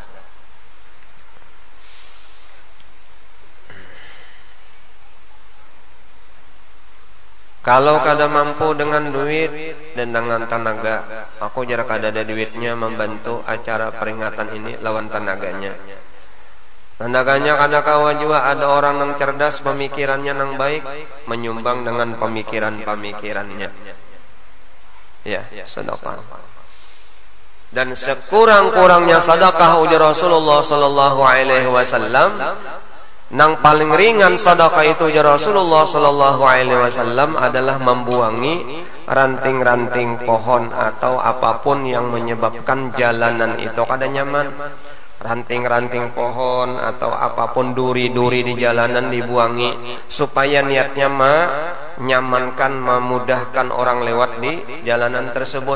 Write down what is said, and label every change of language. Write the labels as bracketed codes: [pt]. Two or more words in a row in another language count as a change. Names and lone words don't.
[bjn] Kalau kada mampu dengan duit dan dengan tenaga, aku jarak kada ada duitnya membantu acara peringatan ini lawan tenaganya. Tenaganya kada kawa juga ada orang yang cerdas, pemikirannya yang baik, menyumbang dengan pemikiran-pemikirannya. [id] Ya, sedekah. Dan sekurang-kurangnya sedekah ujar Rasulullah [ar] صلى الله عليه وسلم, [bjn] nang paling ringan sedekah itu ujar Rasulullah [ar] صلى الله عليه وسلم [bjn] adalah membuangi ranting-ranting pohon atau apapun yang menyebabkan jalanan itu kada nyaman. [id] Ranting-ranting pohon atau apapun duri-duri di jalanan dibuangi supaya niatnya menyamankan, memudahkan orang lewat di jalanan tersebut.